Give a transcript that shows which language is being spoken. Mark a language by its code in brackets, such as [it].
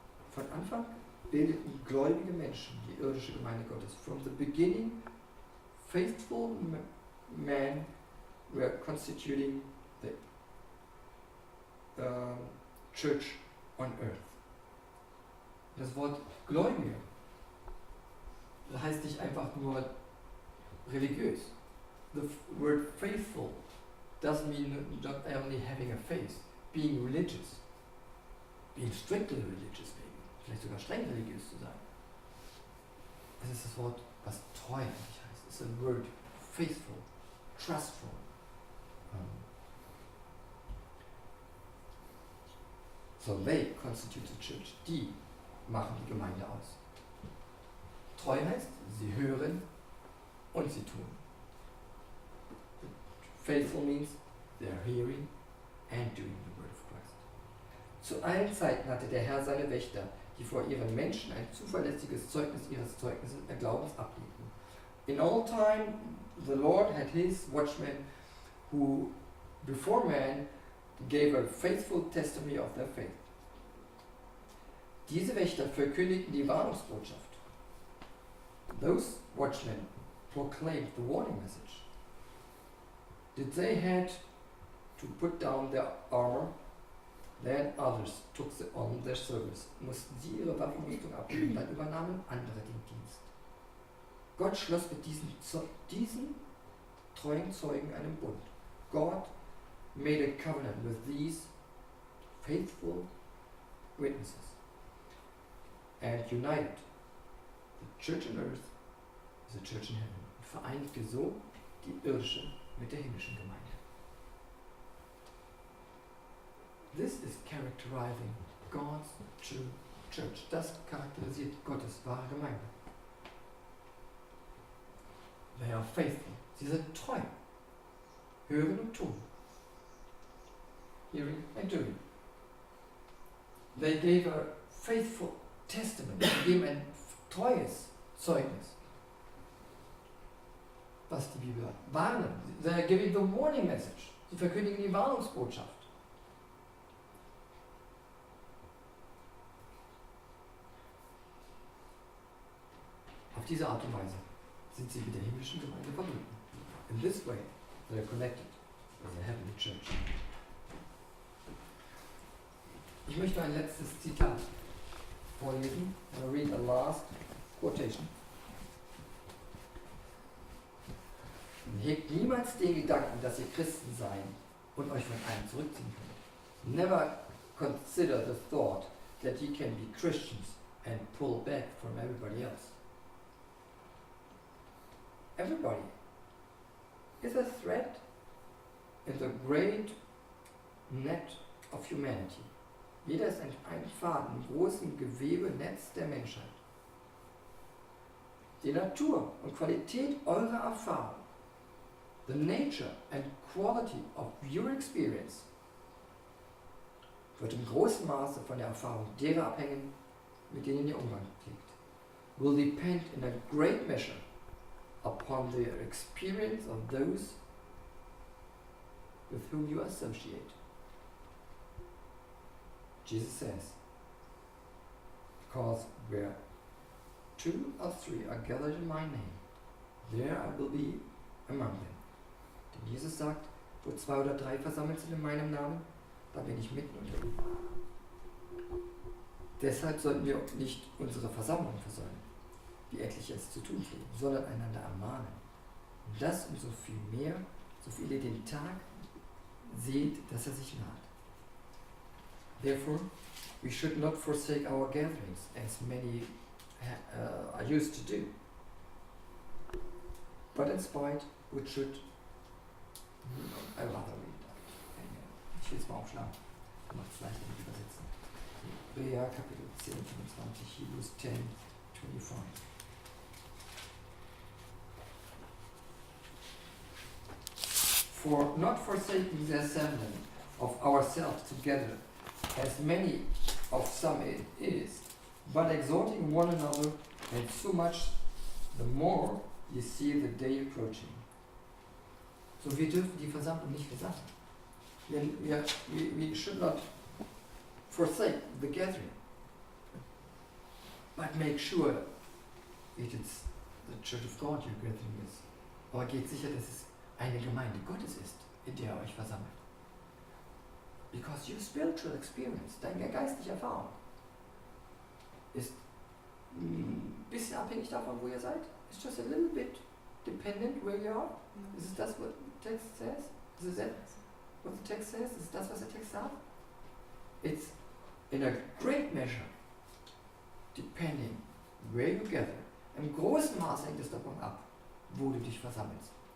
[de] Von Anfang bildeten gläubige Menschen die irdische Gemeinde Gottes. [en] From the beginning, faithful men were constituting the church on earth. [de] Das Wort Gläubige, das heißt nicht einfach nur religiös. [en] word faithful doesn't mean not only having a faith, being religious, being strictly religious maybe, [de] vielleicht sogar streng religiös zu sein. Es ist das Wort, was treu eigentlich heißt. Es ist ein Word, [en] faithful, trustful. So they constitute the church. [de] Die machen die Gemeinde aus. Treu heißt, sie hören und sie tun. [en] Faithful means they are hearing and doing the word of Christ. [de] Zu allen Zeiten hatte der Herr seine Wächter, die vor ihren Menschen ein zuverlässiges Zeugnis ihres Glaubens ablegten. [en] In all time, the Lord had his watchmen who, before man, gave a faithful testimony of their faith. [de] Diese Wächter verkündigten die Warnungsbotschaft. [en] Those watchmen proclaimed the warning message. Did they had to put down their armor? Then others took on their service. [de] Mussten sie ihre Waffenrüstung abgeben, dann übernahmen andere den Dienst. Gott schloss mit diesen treuen Zeugen einen Bund. [en] God made a covenant with these faithful witnesses and united the church on earth with the church in heaven. [de] Und vereinigte so die irdische mit der himmlischen Gemeinde. [en] This is characterizing God's true church. [de] Das charakterisiert Gottes wahre Gemeinde. [en] They are faithful. [de] Sie sind treu. Hören und tun. [en] Hearing and doing. They gave a faithful testimony. [de] Sie geben ein treues Zeugnis. Was die Bibel sagt. Warnen. [en] They are giving the warning message. [de] Sie verkündigen die Warnungsbotschaft. Auf diese Art und Weise sind sie mit der himmlischen Gemeinde verbunden. [en] In this way, they are connected with the heavenly church. [de] Ich möchte ein letztes Zitat vorlesen. [en] I'll read a last quotation. [de] Hegt niemals den Gedanken, dass ihr Christen seid und euch von einem zurückziehen könnt. [en] Never consider the thought that you can be Christians and pull back from everybody else. Everybody is a thread in the great net of humanity. [de] Jeder ist ein Faden im großen Gewebenetz der Menschheit. Die Natur und Qualität eurer Erfahrung, [en] the nature and quality of your experience, [de] wird im großen Maße von der Erfahrung derer abhängen, mit denen ihr Umgang pflegt. [en] Will depend in a great measure upon the experience of those with whom you associate. Jesus says, because where 2 or 3 are gathered in my name, there I will be among them. [de] Denn Jesus sagt, wo 2 oder 3 versammelt sind in meinem Namen, da bin ich mitten unter ihnen. Deshalb sollten wir nicht unsere Versammlung versäumen, wie etliche es zu tun pflegen, sondern einander ermahnen. Und das umso viel mehr, so viel ihr den Tag seht, dass er sich naht. [en] Therefore, we should not forsake our gatherings, as many are used to do. But in spite, we should... I rather read that. [de] Ich will es mal aufschlagen. Macht es leichter mit Übersetzen. Hebräer Kapitel 10, 25, Hebrews 10, 25. [en] For not forsaking the assembling of ourselves together, as many of some it is, but exhorting one another, and so much the more you see the day approaching. [de] So wir dürfen die Versammlung nicht versagen. [en] We should not forsake the gathering, but make sure it is the Church of God your gathering is. [de] Aber geht sicher, dass es eine Gemeinde Gottes ist, in der ihr euch versammelt. [en] Because your spiritual experience, [de] deine geistliche Erfahrung, ist ein bisschen abhängig davon, wo ihr seid. [en] It's just a little bit dependent where you are? [de] Ist das, [en] what the text says? Is that what the text says? [de] Ist das, was der Text sagt? [en] It's in a great measure depending where you gather. [de] Im großen Maß hängt es davon ab, wo du dich versammelst.